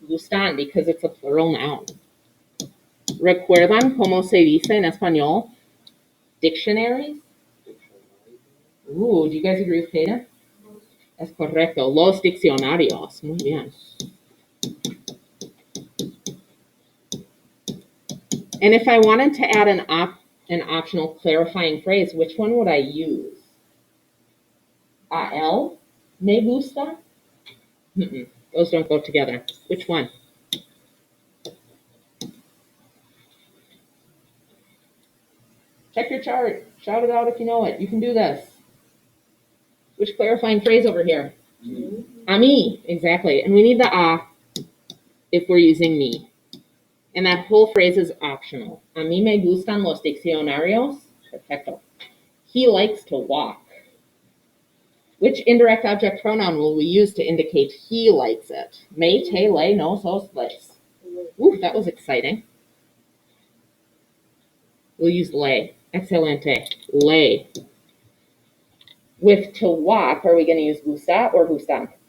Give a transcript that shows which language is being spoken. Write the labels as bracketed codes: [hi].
[en] Gustan, because it's a plural noun. [es] ¿Recuerdan cómo se dice en español? [en] Dictionaries? Do you guys agree with Kata? [es] Es correcto. Los diccionarios. Muy bien. [en] And if I wanted to add an optional clarifying phrase, which one would I use? [es] A él me gusta? [en] Those don't go together. Which one? Check your chart. Shout it out if you know it. You can do this. Which clarifying phrase over here? A mí, exactly. And we need the a if we're using me. And that whole phrase is optional. [es] A mí me gustan los diccionarios. [en] Perfecto. He likes to walk. Which indirect object pronoun will we use to indicate he likes it? [es] Me, te, le, nos, os, les. [en] Ooh, that was exciting. We'll use le. Excelente. Le. With to walk, are we going to use gusta or gustan?